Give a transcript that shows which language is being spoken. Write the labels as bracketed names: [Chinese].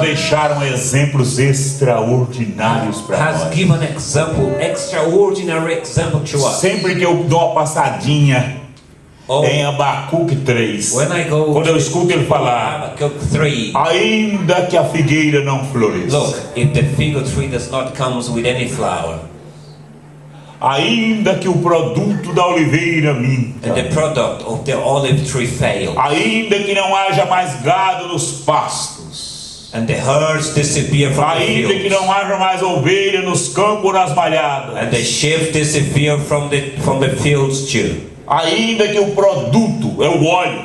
[Portuguese] deixaram exemplos extraordinários para [English] has [Portuguese] nós? [English] given extraordinary example to us? [Portuguese] Sempre que eu dou uma passadinha [English] Oh, [Portuguese] em Abacuque 3, [English] when I go [Portuguese] quando eu [English] to [Portuguese] escuto ele falar, [English] Habakkuk 3, [Portuguese] ainda que a figueira não floresça, [English] look, if the fig tree does not come with any flower, [Portuguese] ainda que o produto da oliveira minta, [English] and the product of the olive tree fail, [Portuguese] ainda que não haja mais gado nos pastos, [English] and the herds disappear from the fields, [Portuguese] não haja mais ovelha nos campos nas malhadas, [English] and the sheep disappear from the fields too, [Portuguese] ainda que o produto é o óleo,